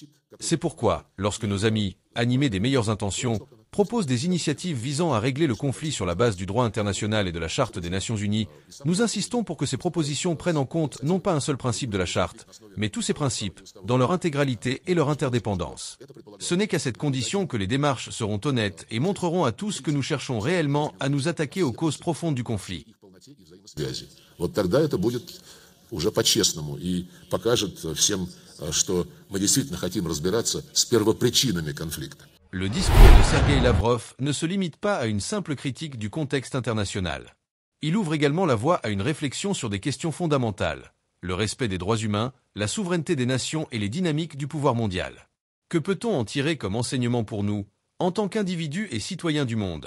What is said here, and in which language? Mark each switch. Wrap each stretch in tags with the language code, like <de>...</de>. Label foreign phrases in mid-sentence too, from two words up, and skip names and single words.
<fr>C'est pourquoi, lorsque nos amis, animés des meilleures intentions, proposent des initiatives visant à régler le conflit sur la base du droit international et de la Charte des Nations Unies, nous insistons pour que ces propositions prennent en compte non pas un seul principe de la Charte, mais tous ces principes, dans leur intégralité et leur interdépendance. Ce n'est qu'à cette condition que les démarches seront honnêtes et montreront à tous que nous cherchons réellement à nous attaquer aux causes profondes du conflit.</fr> <ru>Вот тогда это будет уже по-честному и покажет всем, что мы действительно хотим разбираться с первопричинами конфликта.</ru> <fr>Le discours de Sergueï Lavrov ne se limite pas à une simple critique du contexte international. Il ouvre également la voie à une réflexion sur des questions fondamentales, le respect des droits humains, la souveraineté des nations et les dynamiques du pouvoir mondial. Que peut-on en tirer comme enseignement pour nous, en tant qu'individus et citoyens du monde?</fr>